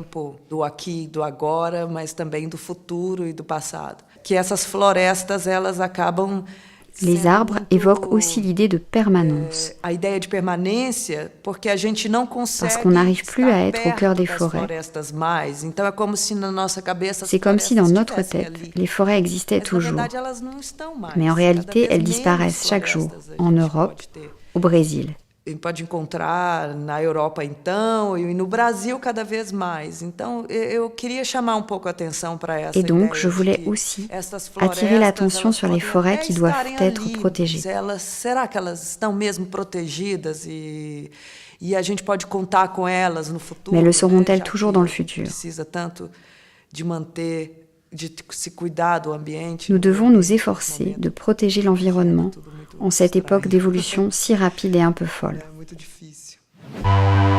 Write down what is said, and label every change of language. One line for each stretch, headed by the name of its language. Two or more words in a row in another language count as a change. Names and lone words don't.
French: Les arbres évoquent aussi l'idée de permanence, parce qu'on n'arrive plus à être au cœur des forêts. C'est comme si dans notre tête, les forêts existaient toujours. Mais en réalité, elles disparaissent chaque jour, en Europe, au Brésil.
Portuguese: pode encontrar na Europa então e no Brasil cada vez mais. Então eu queria chamar um pouco a atenção para essa
French: Et donc,
Portuguese: ideia
French: je voulais
Portuguese: de que
French: aussi
Portuguese: essas
French: attirer l'attention
Portuguese: florestas
French: sur les
Portuguese: elas
French: forêts
Portuguese: podem
French: qui
Portuguese: até
French: doivent
Portuguese: estarem
French: être
Portuguese: ali,
French: protégées.
Portuguese: mas será que elas estão mesmo protegidas e a gente pode contar com elas no futuro?
French: Mais le seront-elles
Portuguese: Já
French: toujours
Portuguese: que
French: dans le
Portuguese: a gente
French: futur?
Portuguese: precisa tanto de manter, de se cuidar do ambiente.
French: Nous
Portuguese: no
French: devons
Portuguese: meio
French: nous
Portuguese: ambiente, nesse
French: efforcer
Portuguese: momento
French: de protéger l'environnement
Portuguese: tudo muito
French: en cette époque
Portuguese: estranho.
French: d'évolution si rapide et un peu folle.
Portuguese: É muito difícil.